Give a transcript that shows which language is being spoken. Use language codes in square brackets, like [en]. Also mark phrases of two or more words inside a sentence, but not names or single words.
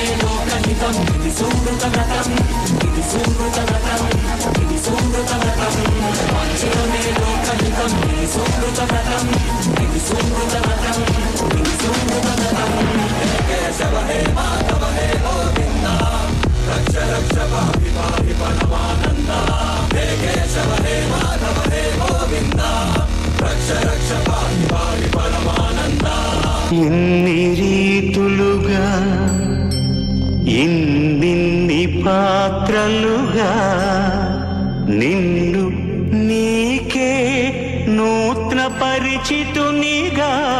[sa] लोकहितं इति सुहृतव्रतं इति सुहृतव्रतं इति सुहृतव्रतं वाञ्छितमे लोकहितं इति सुहृतव्रतं इति सुहृतव्रतं इति सुहृतव्रतं केशव हे माधव हे गोविन्दा रक्ष रक्ष पाहि पाहि परमानन्दा हे केशव हे माधव हे गोविन्दा रक्ष रक्ष पाहि पाहि परमानन्दा [te] ఇన్ని రీతులుగా ఇన్ని పాత్రలుగా నిన్ను నీకే నూతన పరిచితునిగా